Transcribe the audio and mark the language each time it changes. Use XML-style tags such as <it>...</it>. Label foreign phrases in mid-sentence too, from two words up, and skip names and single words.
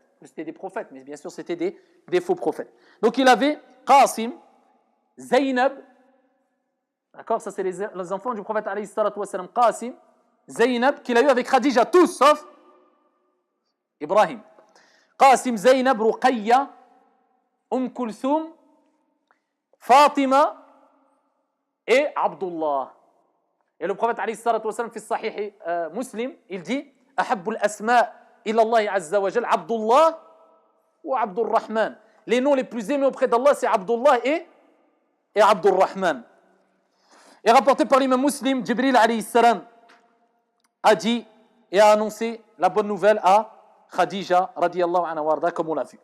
<fr>Que c'était des prophètes, mais bien sûr c'était des faux prophètes. Donc il avait Qasim, Zaynab, d'accord, ça c'est les enfants du prophète</fr> <ar>عليه الصلاة والسلام,</ar> <fr>Qasim, Zaynab, qu'il a eu avec Khadija, tous sauf Ibrahim. Qasim, Zaynab, Ruqayya, Kulthum, Fatima et Abdullah. Et le prophète</fr> <ar>عليه الصلاة والسلام, في صحيح مسلم,</ar> <fr>il dit</fr> <ar>أحب الأسماء إلى الله عز وجل, Abdullah ou Abdurrahman.</ar> <fr>Les noms les plus aimés auprès d'Allah, c'est Abdullah et Abdurrahman. Et rapporté par l'imam Muslim, Jibril</fr> <ar>عليه السلام</ar> <fr>a dit et a annoncé la bonne nouvelle à Khadija</fr> <ar>رضي الله عنها وردا,</ar> <fr>comme on l'a vu.</fr>